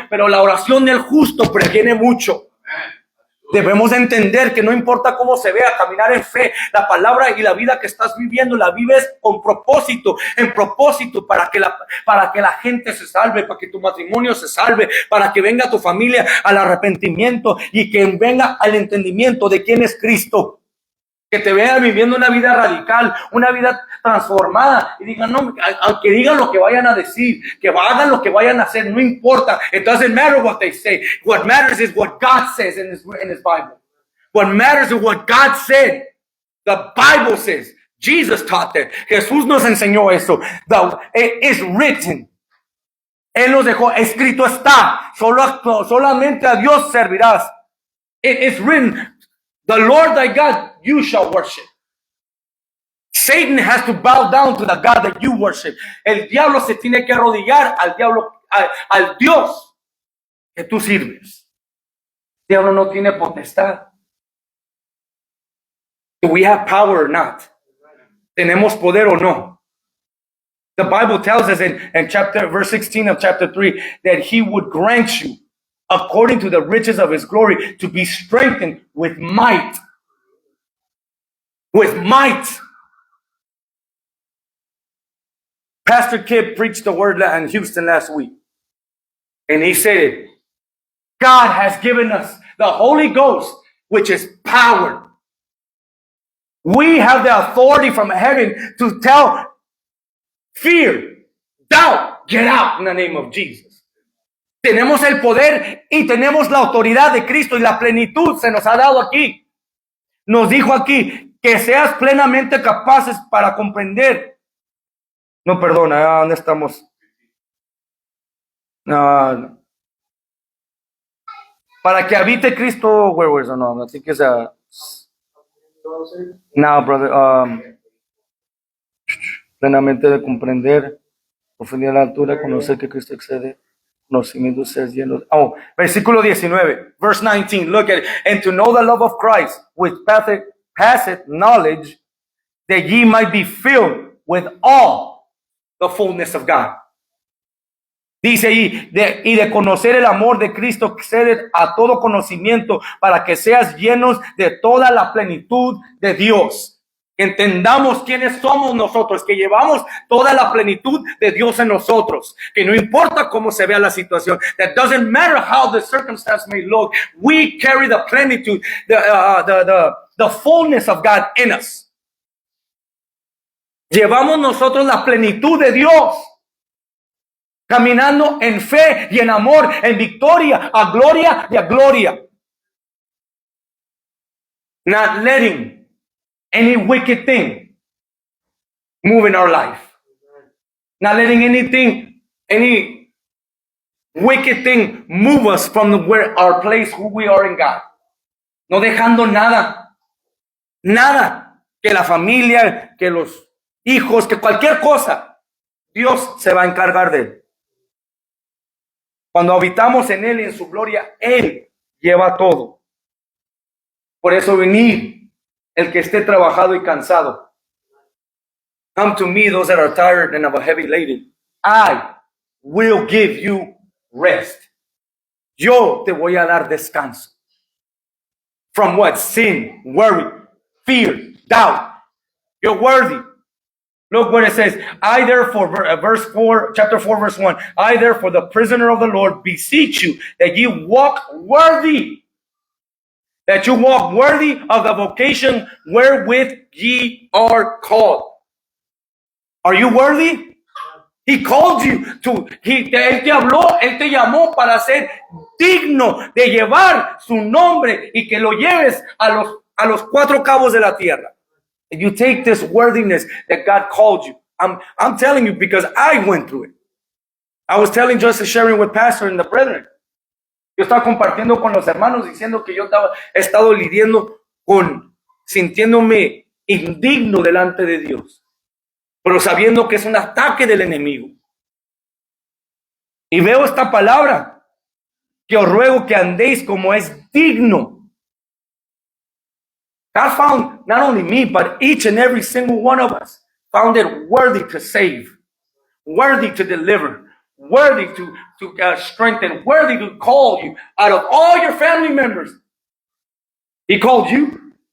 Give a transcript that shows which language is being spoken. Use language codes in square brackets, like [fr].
[es] Pero la oración del justo previene mucho. Debemos entender que no importa cómo se vea, caminar en fe, la palabra y la vida que estás viviendo, la vives con propósito, en propósito para que la gente se salve, para que tu matrimonio se salve, para que venga tu familia al arrepentimiento y que venga al entendimiento de quién es Cristo. Que te vean viviendo una vida radical, una vida transformada y digan, no, aunque digan lo que vayan a decir, que hagan lo que vayan a hacer, no importa. [en] It doesn't matter what they say. What matters is what God says in his Bible. What matters is what God said. The Bible says. Jesus taught that. [es] Jesús nos enseñó eso. [en] It is written. [es] Él nos dejó, escrito está. Solamente a Dios servirás. [en] It is written. The Lord thy God you shall worship. Satan has to bow down to the God that you worship. [es] El diablo se tiene que arrodillar al Dios que tú sirves. El diablo no tiene potestad. [en] Do we have power or not? [es] ¿Tenemos poder o no? [en] The Bible tells us in verse 16 of chapter 3 that he would grant you, according to the riches of his glory, to be strengthened with might. With might. Pastor Kip preached the word in Houston last week. And he said, God has given us the Holy Ghost, which is power. We have the authority from heaven to tell fear, doubt, get out in the name of Jesus. [es] Tenemos el poder y tenemos la autoridad de Cristo y la plenitud se nos ha dado aquí. Nos dijo aquí que seas plenamente capaces para comprender. No, perdona, ¿dónde estamos? No. Para que habite Cristo, [en] where was it? No, I think it's a. No, brother. [es] Plenamente de comprender, profundidad de la altura, conocer que Cristo excede. Conocimiento ser lleno. [en] Oh, [es] versículo 19, [en] verse 19. Look at it. And to know the love of Christ with passeth knowledge, that ye might be filled with all the fullness of God. [es] Dice y de conocer el amor de Cristo que excede a todo conocimiento, para que seas llenos de toda la plenitud de Dios. Entendamos quiénes somos nosotros, que llevamos toda la plenitud de Dios en nosotros, que no importa cómo se vea la situación, [en] that doesn't matter how the circumstance may look, we carry the plenitude, the fullness of God in us. [es] Llevamos nosotros la plenitud de Dios, caminando en fe y en amor, en victoria, a gloria y a gloria. [en] Not letting any wicked thing move in our life. Not letting any wicked thing move us from where our place, who we are in God. [es] No dejando nada, que la familia, que los hijos, que cualquier cosa, Dios se va a encargar de él. Cuando habitamos en Él y en su gloria, Él lleva todo. Por eso venid, el que esté trabajado y cansado. [en] Come to me, those that are tired and of a heavy laden. I will give you rest. [es] Yo te voy a dar descanso. [en] From what? Sin, worry, fear, doubt. You're worthy. Look what it says. I therefore, verse 4, chapter 4, verse 1. I therefore, the prisoner of the Lord, beseech you that ye walk worthy. That you walk worthy of the vocation wherewith ye are called. Are you worthy? He called you to, [es] Él te habló, Él te llamó para ser digno de llevar su nombre y que lo lleves a los cuatro cabos de la tierra. [en] And you take this worthiness that God called you. I'm telling you because I went through it. I was telling Joseph, sharing with Pastor and the brethren. [es] Yo estaba compartiendo con los hermanos diciendo que yo he estado lidiando sintiéndome indigno delante de Dios, pero sabiendo que es un ataque del enemigo. Y veo esta palabra, que os ruego que andéis como es digno. [en] God found not only me, but each and every single one of us found it worthy to save, worthy to deliver, worthy to strengthen, worthy to call you out of all your family members. He called you.